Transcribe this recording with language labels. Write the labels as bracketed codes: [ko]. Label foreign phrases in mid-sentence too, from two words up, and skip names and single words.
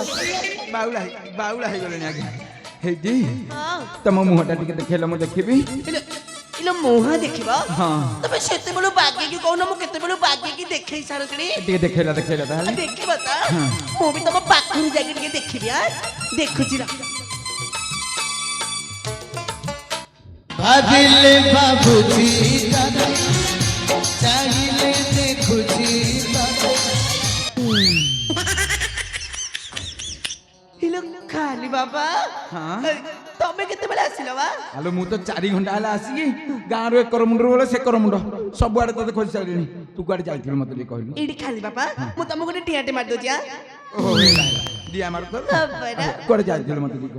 [or] ବାଉଳା ହେଇଗଲେଣି ଆଜ୍ଞା ହେଇଟି ତମ ମୁହଁଟା ଟିକେ ଦେଖେଇଲା ମୁଁ ଦେଖିବି ଇଲୋ ମୁହଁ ଦେଖିବ ହଁ ତମେ ସେତେବେଳୁ ବାଗେଇକି କହୁନ ମୁଁ କେତେବେଳୁ ବାଗେଇକି ଦେଖେଇ ସାରୁଥିଲି ଟିକେ ଦେଖେଇଲା ତାହେଲେ ଦେଖିବ ତ ମୁଁ ବି ତମ ପାଖରୁ ଯାଇକି ଟିକେ ଦେଖିବି ଦେଖୁଛି ନା ଭାବିଲେ ଭାବୁଛି ତାରେ ଚାଇଲେ ଦେଖୁଛି ତାରେ ଇଲୋ ଖାଲି ବାବା ହଁ ତମେ କେତେବେଳେ ଆସିଲ ବା ଆଲୋ ମୁଁ ତ 4 ଘଣ୍ଟା ହେଲା ଆସିକି ଗାଁରୁ ଏକର ମୁଣ୍ଡରୁ ଗଲେ ସେକର ମୁଣ୍ଡ ସବୁଆଡେ ତତେ ଖୋଜି ସାରିଲିଣି ତୁ କୁଆଡେ ଯାଇଥିଲୁ ମତେ ଟିକେ କହିଲୁ ଏଇଠି ଖାଲି ବାପା ମୁଁ ତମକୁ ଗୋଟେ ଟିଆଟେ ମାରି ଦଉଛି ଓହୋ ଦିଆ ମାର କୁଆଡେ ଯାଇଥିଲୁ ମତେ ଟିକେ କହିଲୁ